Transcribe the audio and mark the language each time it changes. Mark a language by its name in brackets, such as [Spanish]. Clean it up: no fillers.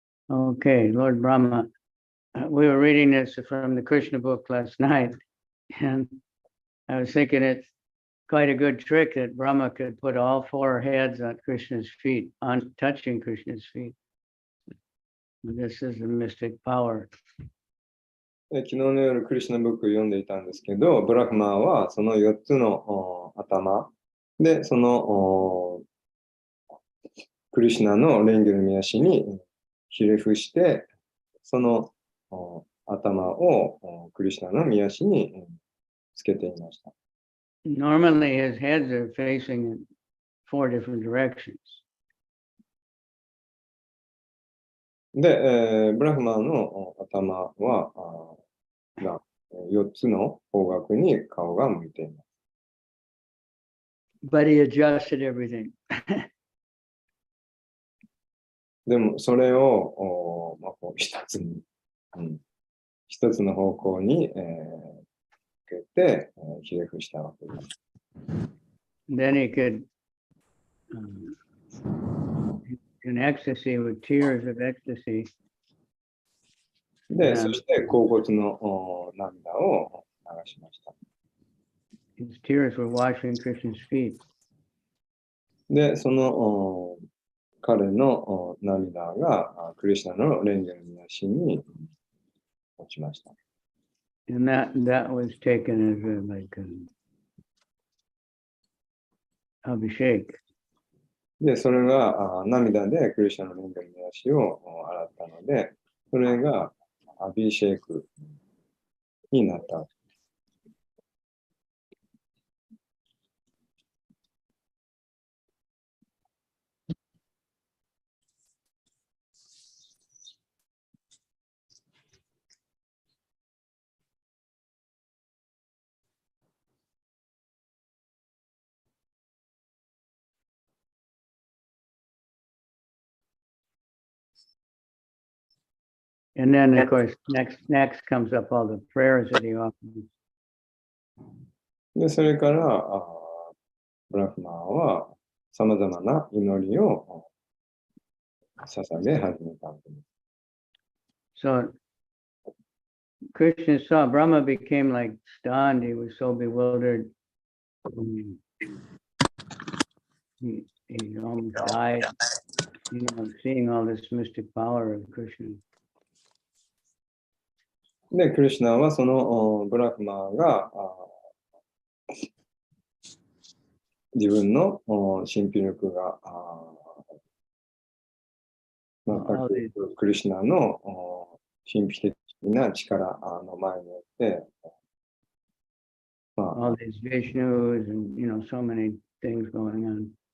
[English] Okay, Lord Brahma, we were reading this from the Krishna book last night, and I was thinking it's quite a good trick that Brahma could put all four heads on Krishna's feet, on touching Krishna's feet. This is the mystic power. [Japanese] 昨日の夜、クリシュナブックを読んでいたんですけど、ブラフマーはその4つの頭で、そのクリシュナの蓮華の御足にひれ伏して、その頭をクリシュナの御足につけていました。 [English] Normally his heads are facing in 4 different directions. [Japanese] で、ブラフマーの頭は4つの方角に顔が向いています。 [English] But he adjusted everything. [Japanese] でも、それを一つの方向に、向けて、ひれ伏したわけです。 [English] Then he could, in ecstasy, with tears of ecstasy, [Japanese] で、そして甲骨の涙を流しました。 [English] his tears were washing Krishna's feet. [Japanese] で、その彼の涙がクリシュナの蓮華の御足に落ちました。 [English] And that was taken as a, like abhishek. [Japanese] で、それが涙でクリシュナの蓮華の御足を洗ったので、それがアビシェイクになった。 [English] And then, of course, next comes up all the prayers that he offers. [Japanese] で、それからブラフマーはさまざまな祈りを捧げ始めたわけです。 [English] So Krishna saw Brahma became like stunned. He was so bewildered. He almost died, seeing all this mystic power of Krishna. [Japanese] で、クリシュナはそのブラフマーが自分の神秘力が全くクリシュナの神秘的な力の前によって、 [English] all these Vishnus and so many things going on.